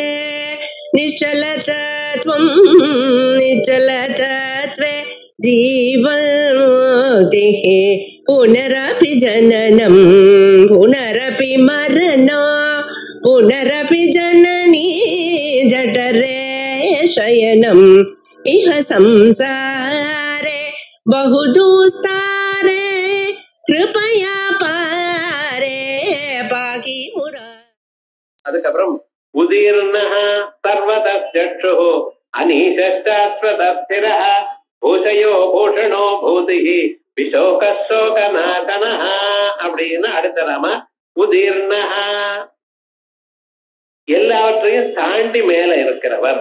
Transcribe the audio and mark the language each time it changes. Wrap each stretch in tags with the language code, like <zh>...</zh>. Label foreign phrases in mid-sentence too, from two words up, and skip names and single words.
<sa>निश्चलतत्वं निश्चलतत्वे जीवन्मुक्तिः पुनरपि जननं पुनरपि मरणं पुनरपि जननी जठरे शयनम् इह संसारे बहुदुस्तारे कृपया पारे पाकि मुरा.</sa> <ta>அதுக்கப்புறம்</ta> <sa>उदीर्णः सर्वतश्चक्षुः अनीशश्शाश्वतस्थिरः भूशयो भूषणो भूतिः विशोकशोकनाशनः</sa> <ta>அப்படின்னு அடுத்த நாம உதீர்ணஹ எல்லாவற்றையும் தாண்டி மேல இருக்கிறவர்.</ta>